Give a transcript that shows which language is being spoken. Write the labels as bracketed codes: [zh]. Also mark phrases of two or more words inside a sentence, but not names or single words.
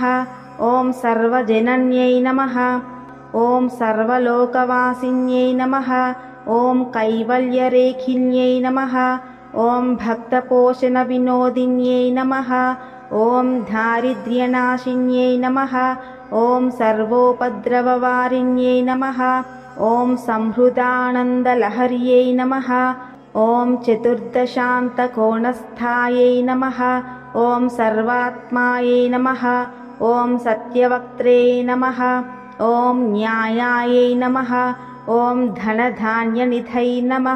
[sa] ఓం సర్వజనన్యై నమః. ఓం సర్వలోకవాసిన్యై నమః. ఓం కైవల్యరేఖిన్యై నమః. ఓం భక్తపోషణ వినోదిన్యై నమః. ఓం దారిద్ర్యనాశిన్యై నమః. ఓం సర్వోపద్రవవారిణ్యై నమః. ॐ संहृदानन्दलहर्यै नमः। ॐ चतुर्दशान्तकोणस्थायै नमः। ॐ सर्वात्मायै नमः। ॐ सत्यवक्त्रे नमः। ॐ न्यायायै नमः। ॐ धनधान्यनिधये नमः।